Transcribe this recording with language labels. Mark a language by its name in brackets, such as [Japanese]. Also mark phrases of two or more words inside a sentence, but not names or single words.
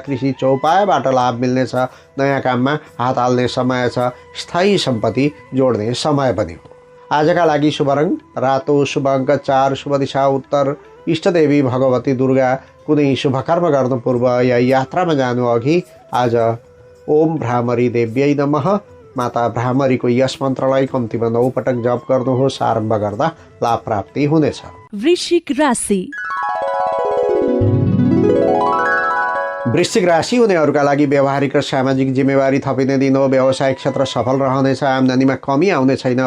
[Nepali] कृषि चौपायाबाट लाभ मिल्नेछ। नयाँ काममा हात हाल्ने समय छ। स्थायी सम्पत्ति जोड्ने समय पनि हो। आजका लागि शुभ रङ रातो, शुभ अङ्क 4, शुभ दिशा उत्तर, इष्टदेवी भगवती दुर्गा। कुनै शुभ कर्म गर्नु पूर्व या यात्रामा जानु अघि आज [Sanskrit] ओम भ्रामरी देव्यै नमः [Nepali] माता भ्रामरीको यस मन्त्रलाई कम्तीमा 9 पटक जप गर्नुहोस्। आरम्भ गर्दा लाभ प्राप्ति हुनेछ। वृश्चिक राशि। वृश्चिक राशि हुनेहरूका लागि व्यवहारिक र सामाजिक जिम्मेवारी थपिने दिन हो। व्यावसायिक क्षेत्र सफल रहनेछ। आम्दानीमा कमी आउने छैन।